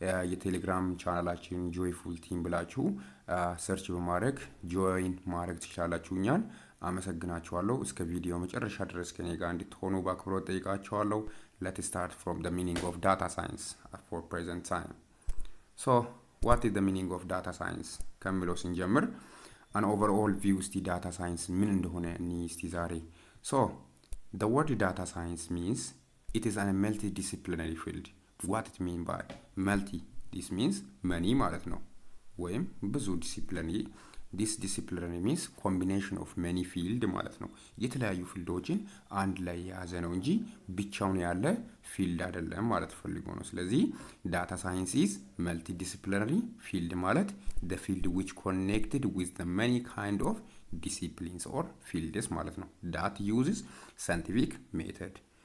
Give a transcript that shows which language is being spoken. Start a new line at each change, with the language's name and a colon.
Amharic: የቴሌግራም ቻናላችን ጆይፉል ቲም ብላችሁ ሰርች በማድረግ ጆይን ማድረግ ትችላላችሁ። እኛን አመሰግናችኋለሁ። እስከ ቪዲዮ መጨረሻ ድረስ ከኔ ጋር እንድትሆኑ በአክብሮት ጠይቃችኋለሁ።
English: Let's start from the meaning of data science for present time. So, what is the meaning of data science?
Amharic: ከሚለው ስንጀምር
English: an overall view
Amharic: እስቲ ዳታ ሳይንስ ምን እንደሆነ እስቲ ዛሬ
English: the word data science means it is a multidisciplinary field. What it mean by multi? This means many
Amharic: ማለት ነው፣ ወይም ብዙ ዲሲፕሊነሪ።
English: this disciplinary means combination of many field ማለት ነው።
Amharic: የተለያዩ ፊልዶችን አንድ ላይ የያዘ ነው እንጂ ብቻውን ያለ ፊልድ አይደለም ማለት ፈልጎ ነው። ስለዚህ ዳታ ሳይንስ
English: is multidisciplinary field ማለት the field which connected with the many kind of disciplines or fields ማለት ነው። that uses scientific method